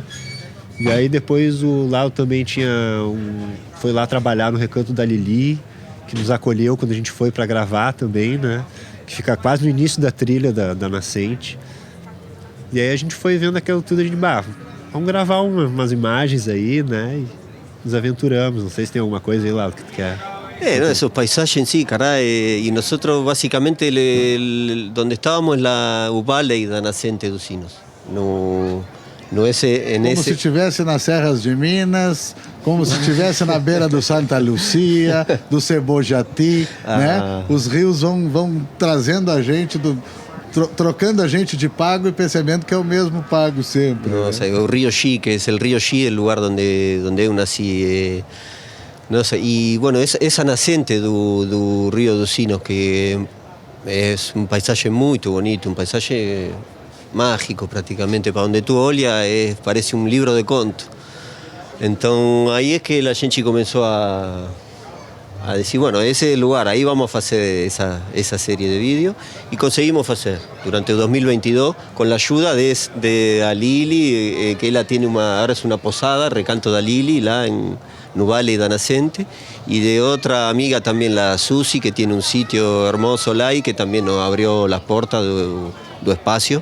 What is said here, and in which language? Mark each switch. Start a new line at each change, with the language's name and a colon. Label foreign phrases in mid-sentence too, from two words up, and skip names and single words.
Portuguese: E aí depois o Lalo também foi lá trabalhar no Recanto da Lili, que nos acolheu quando a gente foi para gravar também, né? Que fica quase no início da trilha da Nascente. E aí a gente foi vendo aquilo tudo, a gente, vamos gravar umas imagens aí, né? E nos aventuramos. Não sei se tem alguma coisa aí, Lalo, que tu quer...
Spanish: No, esos paisajes sí, Cará, y nosotros básicamente donde estábamos es la Valley da Nascente dos Sinos. No
Portuguese: como se estivesse nas serras de Minas, como se estivesse na beira do Santa Lucia, do Cebojati, né? Os rios vão trazendo a gente, trocando a gente de pago e percebendo que é o mesmo pago sempre.
Spanish: No,
Portuguese: né?
Spanish: o sea, el río Xi, que es el río Xi, el lugar donde yo nací. No sé, y bueno, esa nascente do Río dos Sinos, que es un paisaje muy bonito, un paisaje mágico prácticamente, para donde tú olhas parece un libro de conto. Entonces ahí es que la gente comenzó a decir, bueno, ese es el lugar, ahí vamos a hacer esa serie de vídeos, y conseguimos hacer durante 2022 con la ayuda de Alili, que ella tiene ahora es una posada,
Portuguese: Recanto da Lili, lá en Nuvale da Nascente,
Spanish: y de otra amiga también, la Susi, que tiene un sitio hermoso lá y que también nos abrió las puertas do espacio.